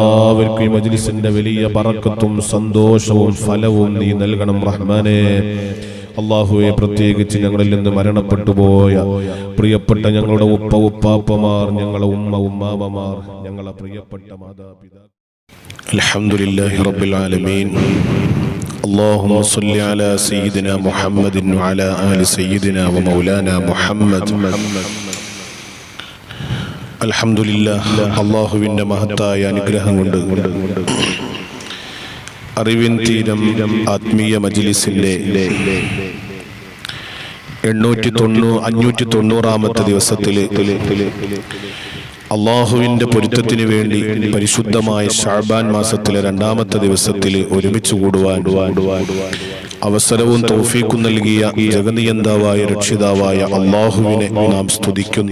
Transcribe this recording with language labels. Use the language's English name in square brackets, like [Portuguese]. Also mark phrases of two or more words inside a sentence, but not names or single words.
[Malayalam] ഈ മജ്ലിസിന്റെ വലിയ ബറക്കത്തും സന്തോഷവും ഫലവും നീ നൽകണം റഹ്മാനെ അല്ലാഹുവേ പ്രത്യേകിച്ച് ഞങ്ങളിൽ നിന്ന് മരണപ്പെട്ടു പോയ പ്രിയപ്പെട്ട ഞങ്ങളുടെ ഉപ്പാപ്പമാർ ഞങ്ങളുടെ ഉമ്മാവമാർ ഞങ്ങളുടെ പ്രിയപ്പെട്ട മാതാപിതാക്കൾ [Arabic] الحمد لله رب العالمين اللهم صل على سيدنا محمد وعلى آل سيدنا ومولانا محمد [Malayalam] അൽഹംദുലില്ലാഹ് അല്ലാഹുവിന്റെ മഹത്തായ അനുഗ്രഹം കൊണ്ട് അറിവിൻ തീരം ആത്മീയ മജ്ലിസിന്റെ 590ാമത്തെ ദിവസത്തിൽ അള്ളാഹുവിന്റെ പൊരുത്തത്തിന് വേണ്ടി പരിശുദ്ധമായ ശഅബാൻ മാസത്തിലെ 2ാമത്തെ ദിവസത്തിൽ ഒരുമിച്ച് കൂടുവാൻ അവസരവും തൗഫീഖും നൽകിയ ജഗനിയന്താവായ രക്ഷിതാവായ അള്ളാഹുവിനെ നാം സ്തുതിക്കുന്നു.